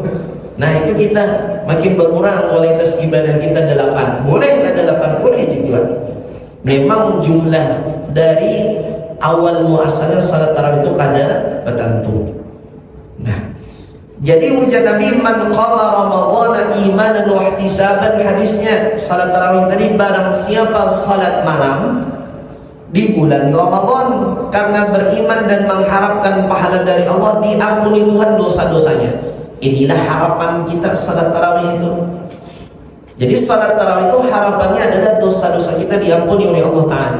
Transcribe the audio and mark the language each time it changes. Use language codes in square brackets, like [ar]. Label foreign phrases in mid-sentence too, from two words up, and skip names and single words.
[id] Nah, itu kita makin berkurang kualitas ibadah kita 8. Boleh ada 8, boleh juga. Memang jumlah dari awal muasalnya salat tarawih itu kada tertentu. Nah, jadi ujar Nabi, [ar] man qama ramadhana imanan wa ihtisaban, [id] hadisnya salat tarawih tadi, barang siapa salat malam di bulan Ramadan karena beriman dan mengharapkan pahala dari Allah, diampuni Tuhan dosa-dosanya. Inilah harapan kita salat tarawih itu. Jadi salat tarawih itu harapannya adalah dosa-dosa kita diampuni oleh Allah Ta'ala.